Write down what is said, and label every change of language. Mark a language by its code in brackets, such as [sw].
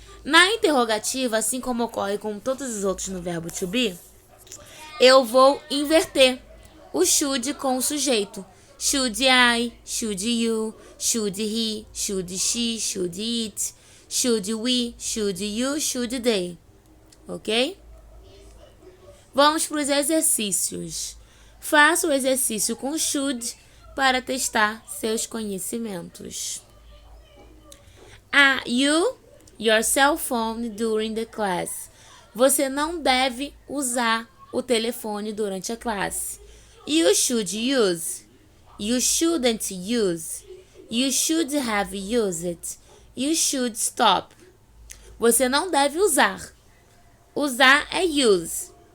[pt] Na interrogativa, assim como ocorre com todos os outros no verbo to be, eu vou inverter o should com o sujeito. [en] Should I, should you, should he, should she, should it, should we, should you, should they. Ok? [pt] Vamos para os exercícios. Faça o exercício com should para testar seus conhecimentos. [en] Use your cell phone during the class. [pt] Você não deve usar o telefone durante a classe. [en] You should use. You shouldn't use. You should have used it. You should stop. [pt] Você não deve usar. Usar é use.